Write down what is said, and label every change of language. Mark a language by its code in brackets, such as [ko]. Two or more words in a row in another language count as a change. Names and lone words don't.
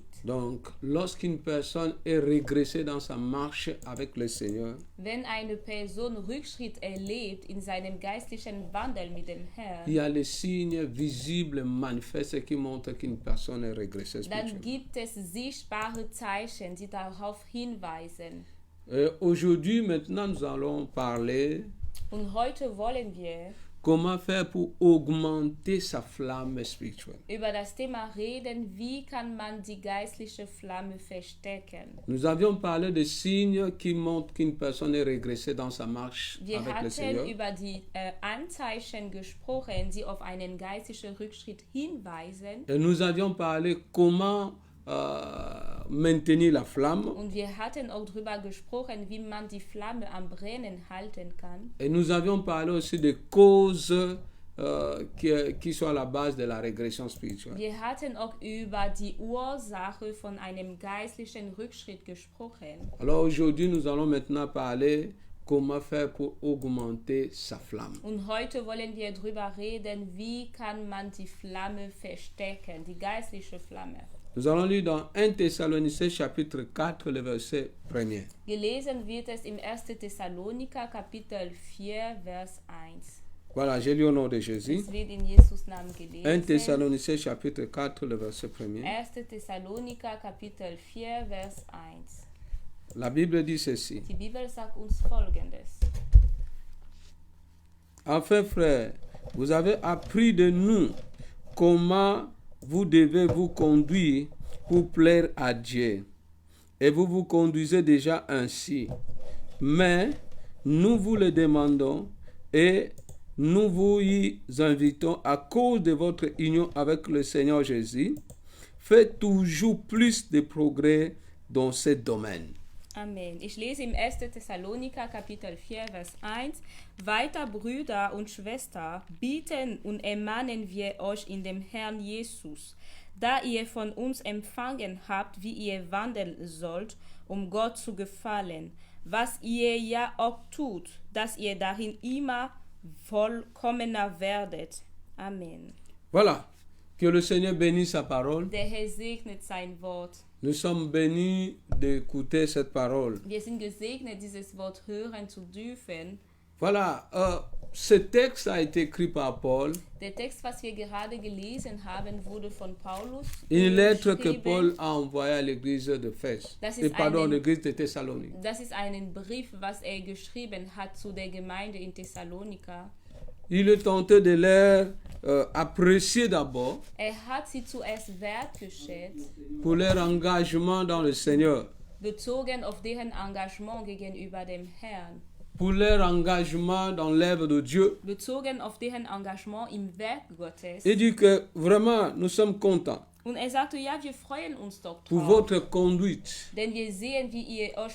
[fr] Donc, lorsqu'une personne est régressée dans sa marche avec le Seigneur, [de] Wenn eine Person Rückschritt erlebt in seinem geistlichen Wandel mit dem Herrn, [fr] il y a les signes visibles, manifestes qui montrent qu'une personne est régressée [de] dann [fr] spirituellement. [de] gibt es sichtbare Zeichen, die darauf hinweisen. [fr] Aujourd'hui, maintenant, nous allons parler [de] Und heute wollen wir [fr] comment faire pour augmenter sa flamme spirituelle. [de] über das Thema reden, wie kann man die geistliche Flamme verstärken. [fr] Nous avions parlé des signes qui montrent qu'une personne est régressée dans sa marche [de] Wir [fr] avec le [de] hatten [fr] Seigneur. [de] über die Anzeichen gesprochen, die auf einen geistlichen Rückschritt hinweisen. [fr] Et nous avions parlé comment maintenir la flamme. [de] Und wir hatten auch darüber gesprochen, wie man die Flamme am Brennen halten kann. [fr] Et nous avions parlé aussi des causes qui sont à la base de la régression spirituelle. [de] Wir hatten auch über die Ursache von einem geistlichen Rückschritt gesprochen. [fr] Alors aujourd'hui, nous allons maintenant parler comment faire pour augmenter sa flamme. [de] Und heute wollen wir darüber reden, wie kann man die Flamme verstärken, die geistliche Flamme. [fr] Nous allons lire dans 1 Thessaloniciens chapitre 4, le verset 1er. [de] Gelesen wird es im 1. Thessaloniker Kapitel 4, Vers 1. [fr] Voilà, j'ai lu au nom de Jésus. [de] Es wird in Jesus Namen 1 gelesen. [fr] Thessaloniciens chapitre 4, le verset 1er. [de] 1. Thessaloniker Kapitel 4, Vers 1. [fr] La Bible dit ceci. [de] Die Bibel sagt uns Folgendes. [fr] Enfin, frères, vous avez appris de nous comment vous devez vous conduire pour plaire à Dieu. Et vous vous conduisez déjà ainsi. Mais nous vous le demandons et nous vous y invitons à cause de votre union avec le Seigneur Jésus. Faites toujours plus de progrès dans ce domaine. [de] Amen. Ich lese im 1. Thessaloniker Kapitel 4, Vers 1. Weiter, Brüder und Schwestern, bieten und ermahnen wir euch in dem Herrn Jesus, da ihr von uns empfangen habt, wie ihr wandeln sollt Gott zu gefallen, was ihr ja auch tut, dass ihr darin immer vollkommener werdet. Amen. [fr] Voilà. Que le Seigneur bénisse sa parole. [de] Der Herr segnet sein Wort. [fr] Nous sommes bénis d'écouter cette parole. [de] Wir sind gesegnet, dieses Wort hören zu dürfen. [fr] Voilà. Ce texte a été écrit par Paul. [de] Der Text, was wir gerade gelesen haben, wurde von Paulus [fr] Une lettre que [de] geschrieben. [fr] Paul a envoyée à l'église d'Éphèse. [de] Das ist [fr] Pardon, [de] eine- [fr] l'église de Thessalonique. [de] Das ist ein Brief, was er geschrieben hat zu der Gemeinde in Thessalonika. [fr] Il est tenté de leur apprécier d'abord [de] Hat sie zuerst wertgeschätzt, [fr] pour leur engagement dans le Seigneur, [de] bezogen auf deren Engagement gegenüber dem Herrn, [fr] pour leur engagement dans l'œuvre de Dieu. [de] bezogen auf deren Engagement im Werk Gottes. [fr] Il dit que vraiment, nous sommes contents [de] Und er sagte, ja, wir freuen uns doch [fr] pour [de] drauf, [fr] votre conduite, [de] denn wir sehen, wie ihr euch